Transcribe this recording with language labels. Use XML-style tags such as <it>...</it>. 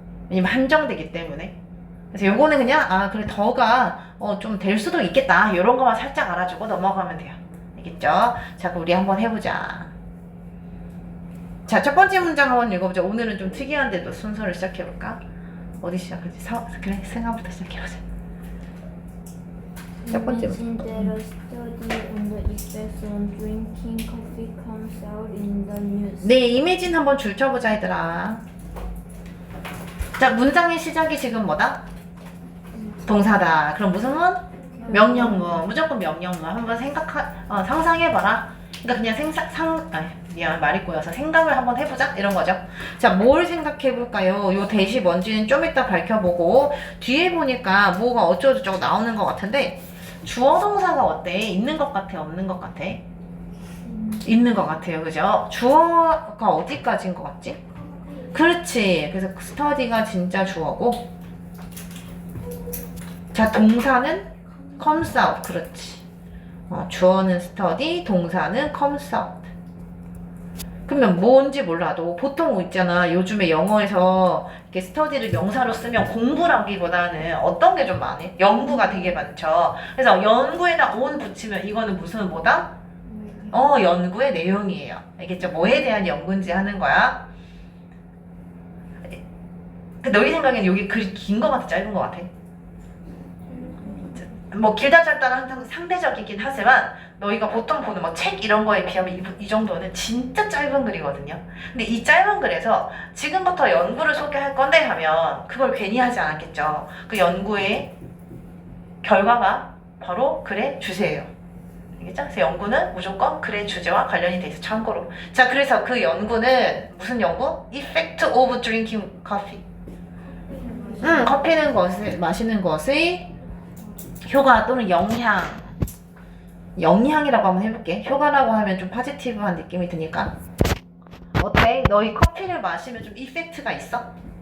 <ko>왜냐면 한정되기 때문에. 그래서 요거는 그냥 그래 더가 좀 될 수도 있겠다. 요런 거만 살짝 알아주고 넘어가면 돼요. 알겠죠? 자, 그럼 우리 한번 해보자. 자, 첫 번째 문장 한번 읽어보자. 오늘은 좀 특이한데도 순서를 시작해볼까? 어디 시작하지? 그래, 생각부터 시작해보자. 첫 번째</ko> <en>Imagine that a study on the effects on drinking coffee comes out in the news.</en> <ko>네, 이미진 한번 줄쳐보자 얘들아. 자, 문장의 시작이 지금 뭐다? 동사다. 그럼 무슨 문? 명령문. 무조건 명령문. 한번 상상해봐라. 그러니까 그냥 미안, 말이 꼬여서 생각을 한번 해보자 이런 거죠. 자, 뭘 생각해볼까요? 요 대시 뭔지는 좀 이따 밝혀보고 뒤에 보니까 뭐가 어쩌고저쩌고 나오는 것 같은데 주어 동사가 어때? 있는 것 같아? 없는 것 같아? 있는 것 같아요. 그죠? 주어가 어디까지인 것 같지? 그렇지. 그래서 스터디가 진짜 주어고, 자, 동사는 comes out. 그렇지. 주어는 study, 동사는 comes out. 그러면 뭔지 몰라도 보통 있잖아. 요즘에 영어에서 이렇게 study를 명사로 쓰면 공부라기보다는 어떤 게 좀 많이? 연구가 되게 많죠. 그래서 연구에다 on 붙이면 이거는 무슨 뭐다? 연구의 내용이에요. 알겠죠? 뭐에 대한 연구인지 하는 거야. 너희 생각엔 여기 글이 긴 거 같아, 짧은 거 같아? 뭐 길다 짧다는 항상 상대적이긴 하지만 너희가 보통 보는 뭐 책 이런 거에 비하면 이 정도는 진짜 짧은 글이거든요. 근데 이 짧은 글에서 지금부터 연구를 소개할 건데 하면 그걸 괜히 하지 않았겠죠. 그 연구의 결과가 바로 글의 주제예요. 알겠죠? 그래서 연구는 무조건 글의 주제와 관련이 돼 있어. 참고로. 자, 그래서 그 연구는 무슨 연구?</ko> <en>Effect of drinking coffee.</en> <ko>커피는 마시는 것의 효과 또는 영향이라고 한번 해볼게. 효과라고 하면 좀 포지티브한 느낌이 드니까. 어때? 너희 커피를 마시면 좀 이펙트가 있어?</ko>